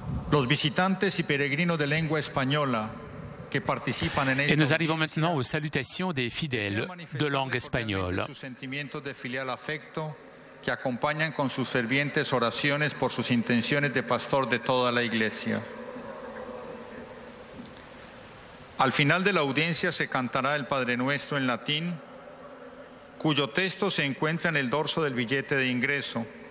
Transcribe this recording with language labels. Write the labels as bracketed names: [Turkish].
[Spanish] Los visitantes y peregrinos de lengua española que participan en [French] Et nous arrivons maintenant aux salutations des fidèles de langue espagnole. [Spanish] sus sentimientos de filial afecto que acompañan con sus fervientes oraciones por sus intenciones de pastor de toda la Iglesia. Al final de la audiencia se cantará el Padre Nuestro en latín, cuyo texto se encuentra en el dorso del billete de ingreso.